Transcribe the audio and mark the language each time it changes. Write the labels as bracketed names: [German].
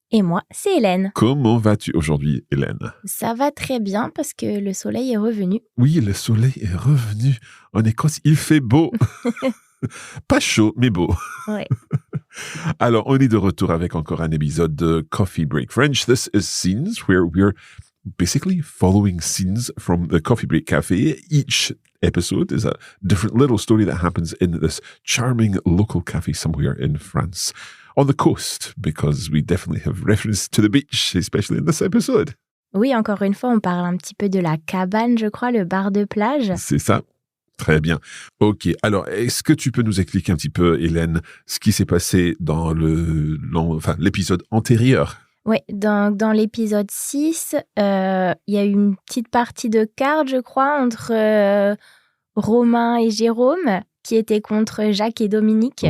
[French] Et moi, c'est Hélène. Comment vas-tu aujourd'hui, Hélène? Ça va très bien parce que le soleil est revenu. Oui, le soleil est revenu. En Écosse, il fait beau. Pas chaud, mais beau. Ouais. Alors, on est de retour avec encore un épisode de Coffee Break French. [English] This is Scenes, where we're basically following scenes from the Coffee Break Cafe. Each episode is a different little story that happens in this charming local cafe somewhere in France. On the coast, because we definitely have reference to the beach, especially in this episode. [French] Oui, encore une fois, on parle un petit peu de la cabane, je crois, le bar de plage. C'est ça. Très bien. Ok, alors est-ce que tu peux nous expliquer un petit peu, Hélène, ce qui s'est passé dans l'épisode antérieur? Oui, dans l'épisode 6, il y a eu une petite partie de cartes, je crois, entre Romain et Jérôme, qui étaient contre Jacques et Dominique.